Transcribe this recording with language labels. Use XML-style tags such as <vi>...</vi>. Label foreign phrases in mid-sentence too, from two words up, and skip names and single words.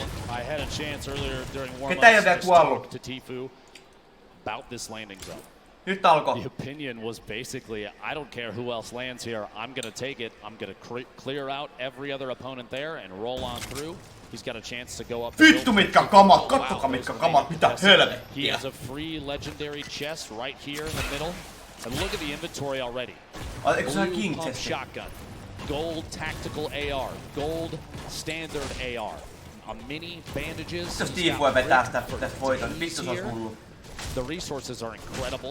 <en>I had a chance earlier during warm-ups to talk to Tifu about this landing zone. The opinion was basically, I don't care who else lands here, I'm going to take it. I'm going to clear out every other opponent there and roll on through. He's got a chance to go up.</en> <fi>Vittu mitkä kamat, kattokaa mitkä kamat, mitä helvettiä.</fi> <en>He has a free legendary chest right here in the middle. And look at the inventory already. Blue pump shotgun, gold tactical AR, gold standard AR, a mini bandages. The resources are incredible.</en>